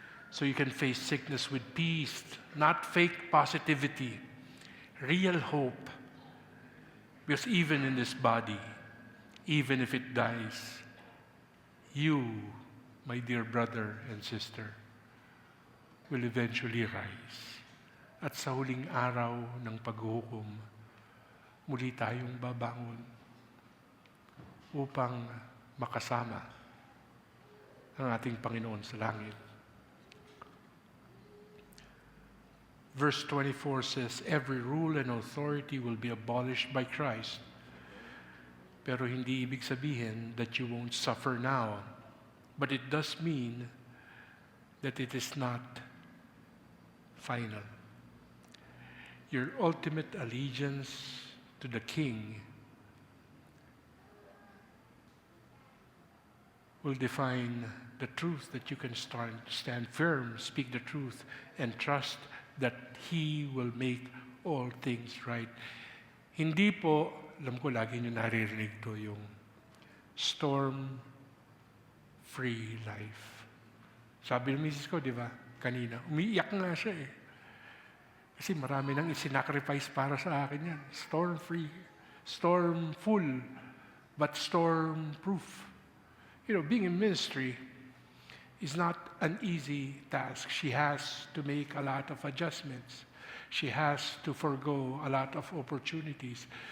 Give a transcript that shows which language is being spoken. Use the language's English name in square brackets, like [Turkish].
[English] So you can face sickness with peace, not fake positivity, real hope. Because even in this body, even if it dies, you, my dear brother and sister, will eventually rise. [Filipino] At sa huling araw ng paghuhukom, muli tayong babangon upang makasama ang ating Panginoon sa langit. [English] Verse 24 says, every rule and authority will be abolished by Christ. [Filipino] Pero hindi ibig sabihin [English] that you won't suffer now. But it does mean that it is not final. Your ultimate allegiance to the King will define the truth that you can stand firm, speak the truth, and trust that He will make all things right. [Filipino] Hindi po, alam ko lagi nyo naririnig to, yung storm-free life. Sabi ng misis ko, di ba, kanina, umiiyak nga siya eh. Kasi marami nang isinacrifice para sa akin yan. [English] Storm-free, storm-full, but storm-proof. Being in ministry is not an easy task. She has to make a lot of adjustments. She has to forgo a lot of opportunities.